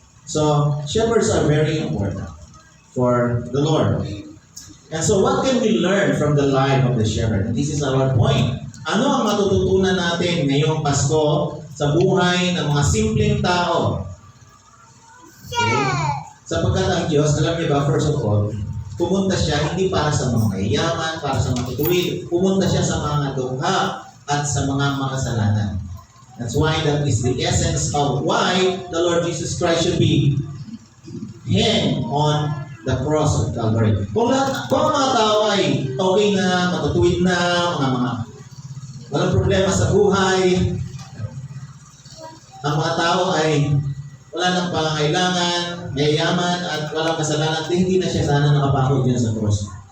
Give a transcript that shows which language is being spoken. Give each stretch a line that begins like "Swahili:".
English: So, shepherds are very important for the Lord. And so, what can we learn from the life of the shepherd? And this is our point.
Filipino: Ano ang matututunan natin ngayong Pasko sa buhay ng mga simpleng tao? Okay? Sapagkat ang Diyos, alam niyo ba,
English: first of all,
Filipino: pumunta siya hindi para sa mga mayayaman, para sa mga tutuwid. Pumunta siya sa mga dukha at sa mga makasalanan.
English: That's why that is the essence of why the Lord Jesus Christ should be hanged on the cross of Calvary.
Filipino: Kung ang mga tao ay okay na, matutuwid na, mga walang problema sa buhay, ang mga tao ay wala nang pangangailangan, mayayaman, at walang kasalanan, hindi na siya sana nakapakot dyan sa cross.